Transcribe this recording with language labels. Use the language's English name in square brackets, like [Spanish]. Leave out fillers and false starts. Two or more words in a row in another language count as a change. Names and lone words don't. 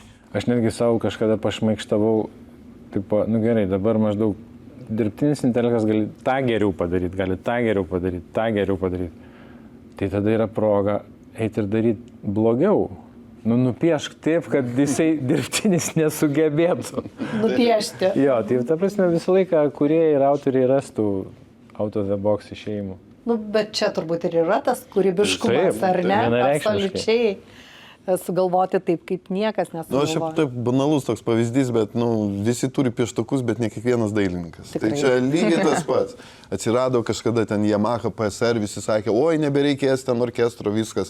[Lithuanian] Aš netgi savo kažkada pašmaikštavau, tipo, gerai, dabar maždaug dirbtinis intelektas gali tą geriau padaryti, gali tą geriau padaryti. Tai tada yra proga eiti ir daryti blogiau. Nupiešk taip, kad jisai dirbtinis nesugebėtų. Nupiešti. Jo, tai ta prasme visą laiką kūrėjai ir autoriai rastų [English] out of the box [Lithuanian] išėjimų. Bet čia turbūt ir yra tas kūrybiškumas, taip, ar ne? vienareikšmiškai. Absoliučiai sugalvoti taip, kaip niekas nesugalvoja. Šiaip taip banalus toks pavyzdys, bet visi turi pieštukus, bet ne kiekvienas dailininkas. Tikrai. Tai čia lygiai tas pats. Atsirado kažkada ten Yamaha PSR, visi sakė, oi, nebereikės ten orkestro, viskas.